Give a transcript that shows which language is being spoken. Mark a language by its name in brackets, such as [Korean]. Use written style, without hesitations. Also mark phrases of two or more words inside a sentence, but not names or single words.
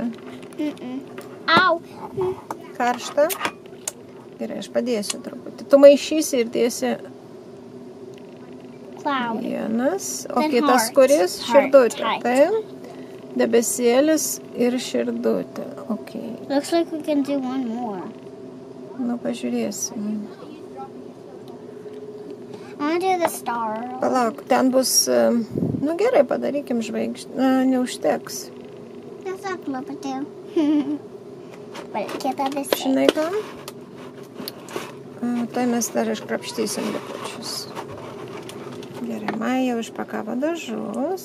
[Lithuanian] Au. Karšta? Gerai, aš padėsiu truputį. Tu maišysi ir dėsi vienas, o kitas kuris? Širdutė. Taip. Debesėlis ir širdutė. [English] Okay. Looks like we can do one more. [Lithuanian] Nu, pažiūrėsim. [English] I want to do the star. [Lithuanian] Palauk, ten bus... Nu, gerai, padarykim žvaigždį. Neužteks. Tiesiog lapatė. Kita visi. Žinai ką? Tai mes dar iškrapštysim likučius. Gerai, Maja užpakavo dažus.